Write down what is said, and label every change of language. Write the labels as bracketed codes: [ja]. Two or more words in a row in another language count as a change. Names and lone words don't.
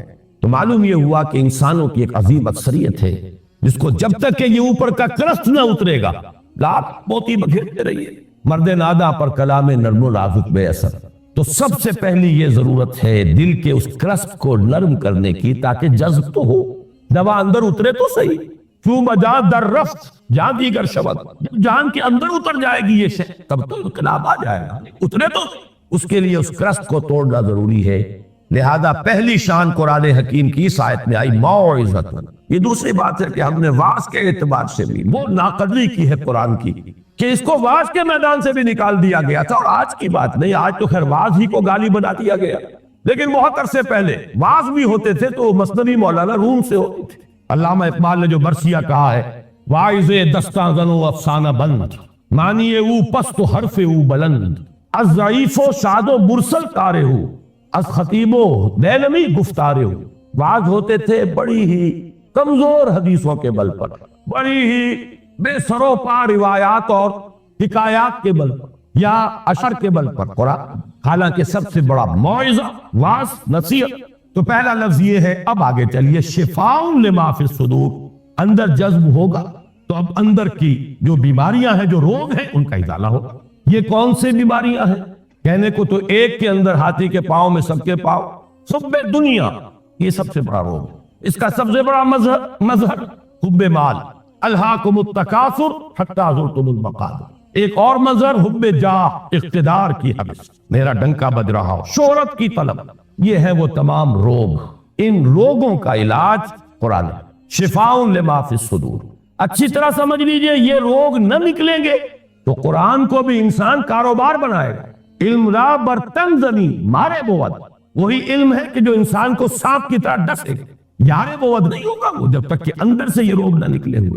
[ur] تو معلوم یہ ہوا کہ انسانوں کی ایک عظیم اکثریت ہے جس کو جب تک کہ یہ اوپر کا کرست نہ اترے گا لاکھ موتی بکھیرتے رہیے. [fa] مرد نادا پر کلام نرم و نازک بے اثر. [ur] تو سب سے پہلی یہ ضرورت ہے دل کے اس کرست کو نرم کرنے کی، تاکہ جذب تو ہو، دوا اندر اترے تو صحیح. [fa] کیوں بجا در رفت جان دیگر شبد، [ur] جب جان کے اندر اتر جائے گی یہ شے تب تو انقلاب آ جائے گا. اترے تو اس کے لیے اس کرست کو توڑنا ضروری ہے. لہذا پہلی شان قرآن حکیم کی اس آیت میں آئی موعظۃ. یہ دوسری بات ہے کہ ہم نے واعظ کے اعتبار سے بھی وہ ناقدری کی ہے قرآن کی کہ اس کو واعظ کے میدان سے بھی نکال دیا گیا تھا. اور آج کی بات نہیں، آج تو خیر واعظ ہی کو گالی بنا دیا گیا، لیکن بہت عرصے پہلے واعظ بھی ہوتے تھے تو مثنوی مولانا روم سے ہوتی تھی. علامہ اقبال نے جو برسیہ کہا ہے، [fa] واعظ دستاں زن و افسانہ بند، معنی او پست و حرف او بلند، از ضعیف و شاد و مرسل کارے ہو، از خطیب و دیلمی گفتارے ہو. [ur] واعظ ہوتے تھے بڑی ہی کمزور حدیثوں کے بل پر، بڑی ہی بے سرو پا روایات اور حکایات کے بل پر یا اشر کے بل پر قرآن. حالانکہ سب سے بڑا موعظہ واعظ نصیحت. تو پہلا لفظ یہ ہے. اب آگے چلیے، [ar] شفاء لما فی الصدور. [ur] اندر جذب ہوگا تو اب اندر کی جو بیماریاں ہیں، جو روگ ہیں، ان کا ازالہ ہوگا. یہ کون سے بیماریاں ہیں؟ کہنے کو تو ایک کے اندر ہاتھی کے پاؤں میں سب کے پاؤں، حب دنیا، یہ سب سے بڑا روگ. اس کا سب سے بڑا مظہر حب مال، [ar] الہاکم التکاثر حتی زرتم المقابر. [ur] ایک اور مظہر حب جاہ، اقتدار کی حوث، میرا ڈنکا بج رہا ہو، شہرت کی طلب. یہ ہے وہ تمام روگ. ان روگوں کا علاج قرآن ہے. [ar] شفاء لما فی الصدور. [ur] اچھی طرح سمجھ لیجئے، یہ روگ نہ نکلیں گے تو قرآن کو بھی انسان کاروبار بنائے گا. [fa] علم را برتن زنی مارے بود. [ur] وہی علم ہے کہ جو انسان کو سانپ کی طرح ڈسے گا. [fa] یارے بود [ur] نہیں ہوگا وہ جب تک کہ اندر سے یہ روگ نہ نکلے ہوئے.